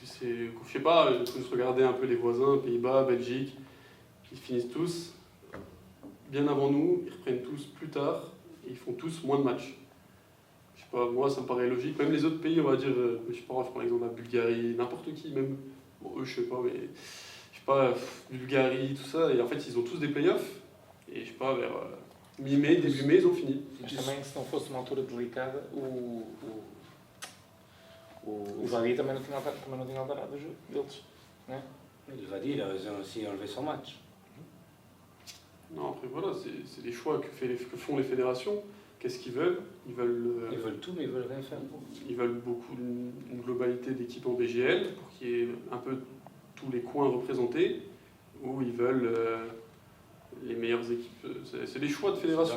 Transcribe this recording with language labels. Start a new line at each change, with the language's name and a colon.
French: Je sais pas, il faut juste regarder un peu les voisins, Pays-Bas, Belgique, ils finissent tous bien avant nous, ils reprennent tous plus tard, et ils font tous moins de matchs. Je sais pas, moi ça me paraît logique. Même les autres pays, on va dire, je sais pas, je prends l'exemple de la Bulgarie, n'importe qui, même. Bon, eux, je sais pas, mais. Je sais pas, Bulgarie, tout ça, et en fait, ils ont tous des playoffs, et je sais pas, vers mi-mai, début mai, ils ont fini.
Portuguese: Mas também, se não fosse uma altura delicada, o Vadia também não tinha alterado o jogo deles. Né?
French: Le Vadi, il a aussi enlevé son match. Non, après voilà, c'est des choix que font les fédérations. Qu'est-ce qu'ils veulent? Ils Veulent tout, mais ils veulent rien faire. Ils veulent beaucoup une globalité d'équipes en BGL pour qu'il y ait un peu tous les coins représentés, ou ils veulent les meilleures équipes. C'est des choix de fédération.